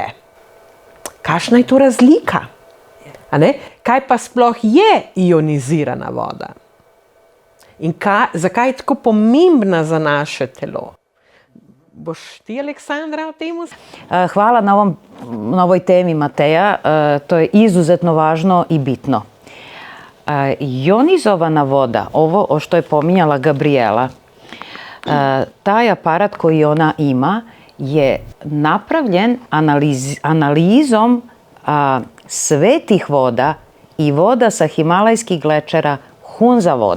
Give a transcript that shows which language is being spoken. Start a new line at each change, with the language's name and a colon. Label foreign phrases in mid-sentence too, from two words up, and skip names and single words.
Slovenian: Kakšna je to razlika? A ne? Kaj pa sploh je ionizirana voda? In zakaj je tako pomembna za naše telo? Boš ti, Aleksandra, o temu?
Serbian: Hvala na ovoj temi, Mateja. To je izuzetno važno i bitno. Ionizovana voda, ovo što je pominjala Gabriela, taj aparat koji ona ima je napravljen analizom svetih voda i voda sa himalajskih glečera, Hunza voda.